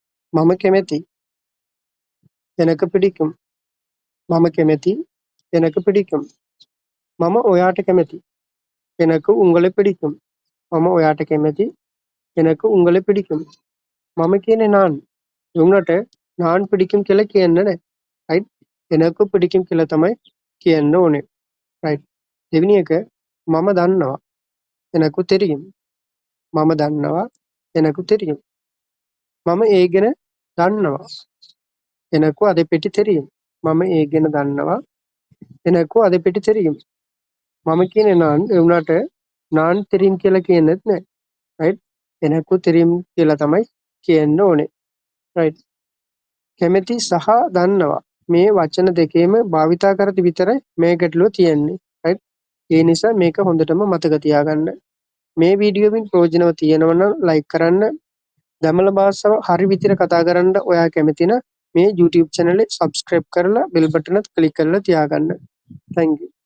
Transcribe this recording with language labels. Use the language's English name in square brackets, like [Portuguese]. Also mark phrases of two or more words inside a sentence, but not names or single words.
[Sinhala] මම කැමැති. [Tamil] எனக்கு பிடிக்கும். [Sinhala] මම කැමැති. [Tamil] எனக்கு பிடிக்கும். [Sinhala] මම ඔයාට කැමැති. [Tamil] எனக்கு உங்களை பிடிக்கும். [Sinhala] මම ඔයාට කැමැති. [Tamil] எனக்கு உங்களை பிடிக்கும். [Sinhala] මම කියන්නේ நான். උන්නට [Tamil] நான் பிடிக்கும் [Sinhala] කියලා කියන්න නෑ. right? [Tamil] எனக்கு பிடிக்கும் [Sinhala] කියලා තමයි කියන්න ඕනේ. right? දෙවෙනි එක මම දන්නවා. [Tamil] எனக்கு தெரியும். [Sinhala] මම දන්නවා. [Tamil] எனக்கு தெரியும். [Sinhala] මම ඒ ගැන දන්නවා. [Tamil] எனக்கு அதை பற்றி தெரியும். [Sinhala] මම ඒ ගැන දන්නවා. [Tamil] எனக்கு அதை பற்றி தெரியும். [Sinhala] මම කියන්නේ நான் ඒ වුණාට [Tamil] நான் தெரியும் [Sinhala] කියලා කියන්නෙත් නෑ. right? [Tamil] எனக்கு தெரியும் [Sinhala] කියලා තමයි කියන්න ඕනේ. right? කැමැති සහ දන්නවා මේ වචන දෙකේම භාවිතා කරති විතරයි මේ ගැටලුව තියෙන්නේ. right? ඒ නිසා මේක හොඳටම මතක තියාගන්න. මේ වීඩියෝවෙන් ප්‍රයෝජනව තියෙනවා නම් ලයික් කරන්න. දමළ භාෂාව හරි විදිහට කතා කරන්න ඔයා කැමති නම් මේ [English] YouTube channel [Sinhala] එක subscribe කරලා [English] bell button [Sinhala] එක click කරලා තියාගන්න. [English] thank you.